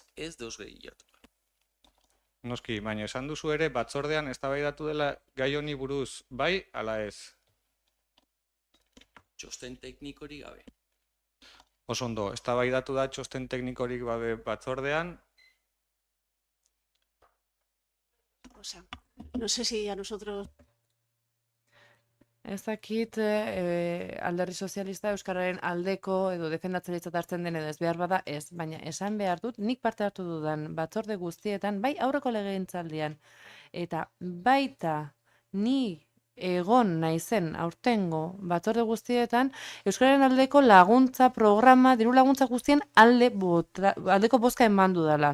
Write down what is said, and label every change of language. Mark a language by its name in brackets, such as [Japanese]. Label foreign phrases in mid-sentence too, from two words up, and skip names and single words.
[Basque] Ez deus gehiagotu. Noski, baina esan duzu ere, batzordean eztabaidatu dela gai honi buruz, bai, ala ez? Txosten teknikorik gabe. Oso ondo, eztabaidatu da txosten teknikorik gabe batzordean. [Spanish] O sea, no sé si a nosotros... [Basque] Ez dakit alderdi sozialista Euskararen aldeko edo defendatzen hartzen den edo ez behar bada ez, baina esan behar dut, nik parte hartu dudan batzorde guztietan, bai aurreko legegintzaldian, eta baita ni egon naizen aurtengo batzorde guztietan, Euskararen aldeko laguntza programa, diru laguntza guztien aldeko bozka eman dudala.